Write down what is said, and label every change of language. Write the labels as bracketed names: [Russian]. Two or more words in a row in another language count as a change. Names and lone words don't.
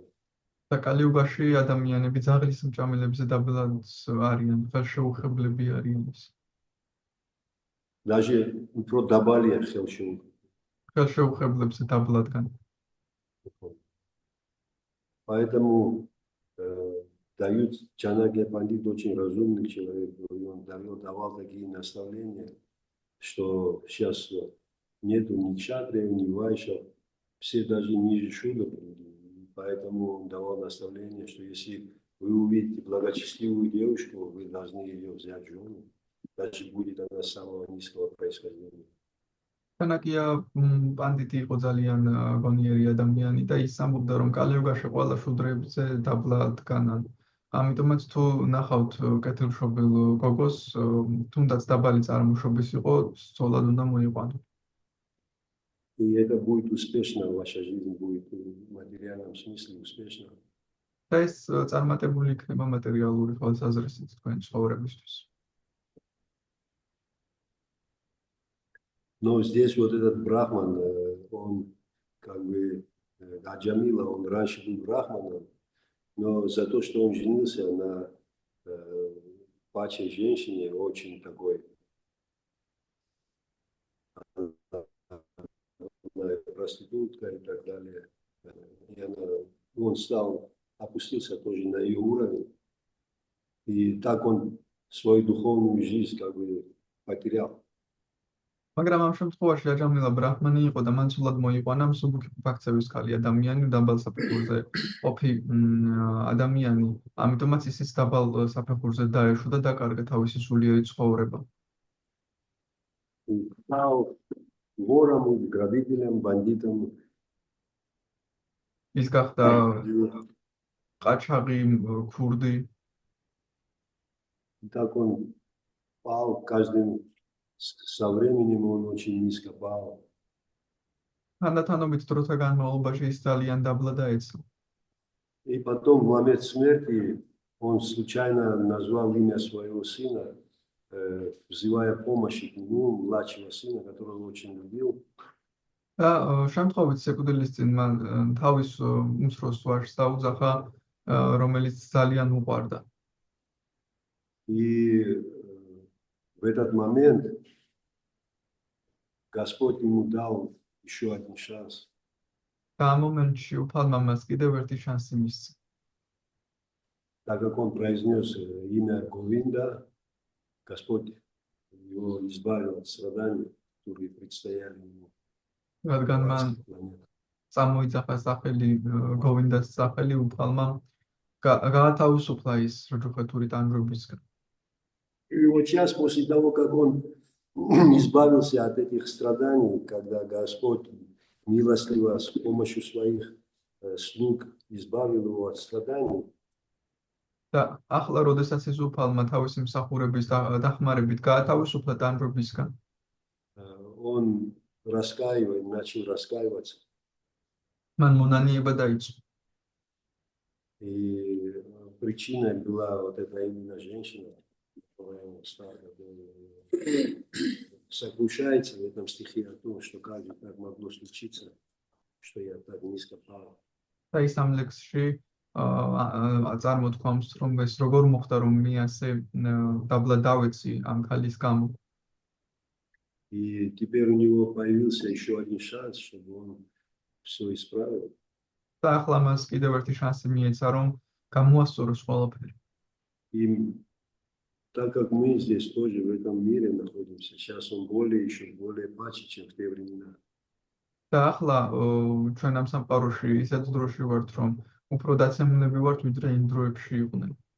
[Georgian] და კალიუგაში ადამიანები ძაღლის მჭამელებზე დაბლად არიან, ხელშეუხებლები არიან. даже უფრო დაბალია ხელშეუხებლობა. ხელშეუხებლებზე დაბლადგან. [Russian] Поэтому дают Джанаге Пандит очень разумный человек, и он давал такие наставления, что сейчас нету ни кшатриев, ни вайшев, все даже ниже шудов, поэтому он давал наставление, что если вы увидите благочестивую девушку, вы должны ее взять в жену, даже будет она самого низкого происхождения. [Georgian] თანაკია პანდიტი იყო ძალიან გონიერი ადამიანი და ის ამბობდა რომ კალიუგაში ყველა შუდრებზე დაბლადგანან. ამიტომაც თუ ნახავთ კეთილშობილ გოგოს, თუნდაც დაბალი წარმოშობის იყო, სწორად უნდა მოიყვანოთ. [Russian] И это будет успешно, ваша жизнь будет в материальном смысле успешна. [Georgian] და ეს წარმატებული იქნება მატერიალური თვალსაზრისით თქვენი ცხოვრებისთვის. [Russian] Но здесь вот этот брахман, он как бы Аджамила, он раньше был брахманом, но за то, что он женился на паче женщине, очень такой, проститутка и так далее, и он опустился тоже на ее уровень, и так он свою духовную жизнь как бы потерял. [Georgian] მაგრამ ამ შემთხვევაში აჯამილა ბრაჰმანი იყო და მან სულად მოიყვანა მსუბუქი ფაქცების ქალი ადამიანი, დაბალ საფეხურზე ყოფი ადამიანი, ამიტომაც ისიც დაბალ საფეხურზე დაეშვა და დაკარგა თავისი სულიერი ცხოვრება. [Russian] Стал вором, грабителем, бандитом. [Georgian] ის გახდა ყაჩაღი, ქურდი. [Russian] Так он пал каждым со временем, он очень низко пал. [Georgian] თანდათანობით დროთა განმავლობაში ის ძალიან დაბლა დაეცა. [Russian] И потом в момент смерти он случайно назвал имя своего сына, взывая помощи к нему, младшего сына, которого очень любил. [Georgian] და შემთხვევით სიკვდილის წინ მან თავის უმცროს ვაჟს დაუძახა, რომელიც ძალიან უყვარდა. [Russian] И в этот момент Господь ему дал еще один шанс. [Georgian] და ამ მომენტში უფალმა მას კიდევ ერთი შანსი მისცა. [Russian] Так как он произнес имя Говинда, Господь его избавил от страданий, которые предстояли ему. [Georgian] რადგან მან წამოიძახა სახელი გოვინდას სახელი, უფალმა გაათავისუფლა ის რჯუხეთური ტანჯვებისგან. [Russian] И вот сейчас, после того, как он избавился от этих страданий, когда Господь милостливо с помощью своих слуг избавил его от страданий, [Georgian] და ახლა, როდესაც ის უფალმა თავისი მსახურების დახმარებით გაათავისუფლა ტანჯვებისგან, [Russian] он начал раскаиваться. [Georgian] მან მონანიება დაიწყო. [Russian] И причиной была вот эта именно женщина, которая сокрушается в этом стихе о том, что как же так могло случиться, что я так низко пал. [Georgian] და ის ამ ლექსში წარმოთქვამს, რომ ეს როგორ მოხდა, რომ მე ასე დაბლა დავეცი ამ ქალის გამო. [Russian] И теперь у него появился еще один шанс, чтобы он все исправил. [Georgian] და ახლა მას კიდევ ერთი შანსი მიეცა, რომ გამოასწოროს ყველაფერი. [Russian] И так как мы здесь тоже в этом мире находимся, сейчас он еще более паче, чем в те времена. [Georgian] და ახლა ჩვენ ამ სამყაროში ისეთ დროში ვართ, რომ უფრო დაცემულები ვართ, ვიდრე იმ დროებში იყვნენ.